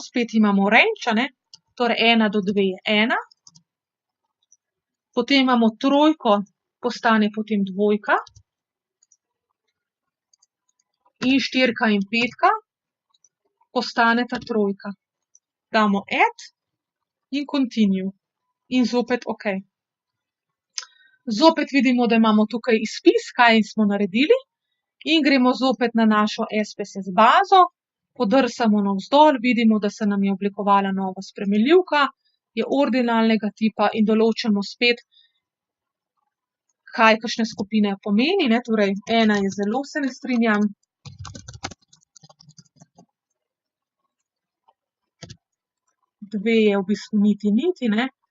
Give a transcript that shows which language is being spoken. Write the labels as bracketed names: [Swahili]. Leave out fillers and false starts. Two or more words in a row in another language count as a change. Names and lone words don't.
[Slovenian] Spet imamo range, a ne, torej 1 do 2 je 1. Potem imamo trojko, postane potem dvojka. In 4 in 5 postaneta trojka. Damo add in continue. In zopet OK. Zopet vidimo, da imamo tukaj izpis, kaj smo naredili. In gremo zopet na našo SPSS bazo, podrsamo navzdol, vidimo, da se nam je oblikovala nova spremenljivka, je ordinalnega tipa in določamo spet, kaj kakšne skupine pomeni, ne, torej ena je zelo se ne strinjam, dve je v bistvu niti, ne.